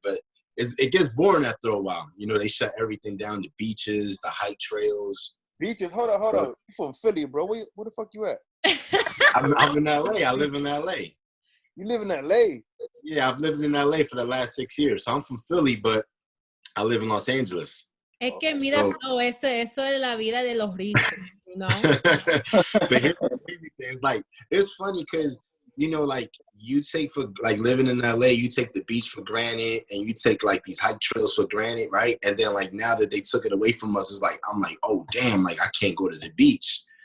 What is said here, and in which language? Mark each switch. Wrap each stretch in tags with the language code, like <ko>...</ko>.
<en>But it gets boring after a while. You know, they shut everything down, the beaches, the hike trails. Beaches? Hold up. You from Philly, bro. Where the fuck you at? I'm in L.A. I live in L.A. You live in L.A.? Yeah, I've lived in L.A. for the last 6 years. So I'm from Philly, but I live in Los Angeles.</en> <es>Es que mira todo eso de la vida de los ricos,</es> <en>you know? But here's the crazy thing. It's like, it's funny because, you know, like, you take for, like, living in LA, you take the beach for granted, and you take, like, these hike trails for granted, right? And then, like, now that they took it away from us, it's like, I'm like, oh, damn, like, I can't go to the beach.</en>